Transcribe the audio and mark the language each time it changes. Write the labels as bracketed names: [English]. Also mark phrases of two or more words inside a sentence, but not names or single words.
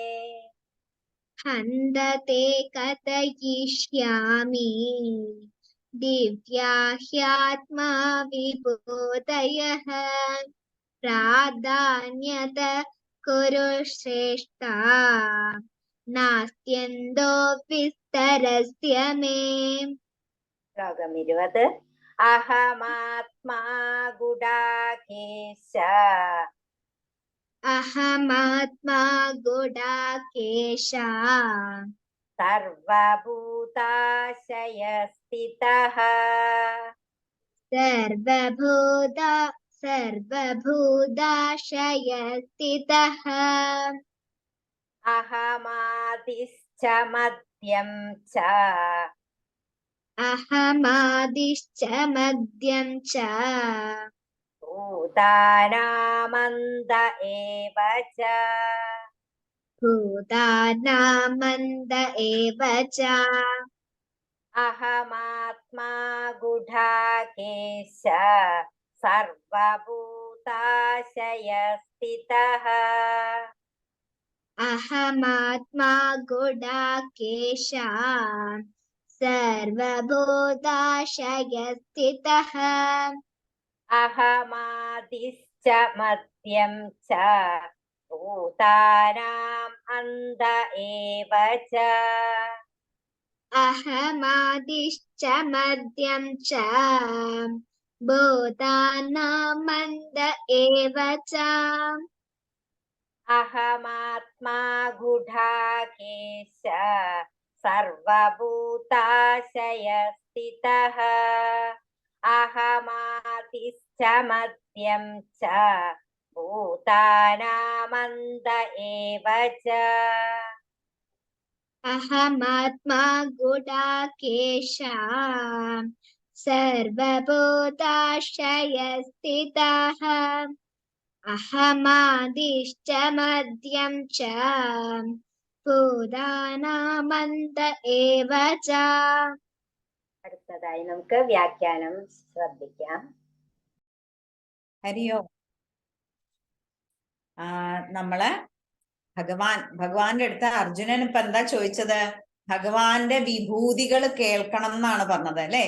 [Sanskrit] हन्तते कथयिष्यामि दिव्या ह्यात्मा विभूतयः प्राधान्यत कुरु श्रेष्ठा नास्त्यन्तो विस्तरस्य मे ശ്ലോകം 20 അഹമാത്മാ ഗുഡാകേശ अहमात्मा गुडाकेश സർവഭൂതാശയസ്ഥിതഃ सर्वभूताशयस्थितः അഹമാദിശ്ച മദ്യം ച अहमादिश्च मध्यं च ഭൂതാനാമന്ത ഏവ ച भूतानामन्त एव च അഹമാത്മാ ഗുഡാകേശ സർവഭൂതാശയസ്ഥിതഃ अहमात्मा गुडाकेश सर्वभूताशयस्थितः അഹമാദിശ്ച മദ്യം ച ഭൂതാനാം അന്ത ഏവ ച अहमादिश्च मध्यं च भूतानामन्त एव च അഹമാത്മാ ഗുഡാകേശ സർവഭൂതാശയസ്ഥിതഃ അഹമാദിശ്ച മദ്യം ച ഭൂതാനാമന്ത ഏവ ച अहमात्मा गुडाकेश सर्वभूताशयस्थितः अहमादिश्च मध्यं च भूतानामन्त एव च [Malayalam] അടുത്തതായി നമുക്ക് വ്യാഖ്യാനം ശ്രദ്ധിക്കാം. ഹരിയോ നമ്മള് ഭഗവാന്റെ അടുത്ത് അർജുനൻ ഇപ്പൊ എന്താ ചോദിച്ചത്? ഭഗവാന്റെ വിഭൂതികൾ കേൾക്കണം എന്നാണ് പറഞ്ഞത് അല്ലെ?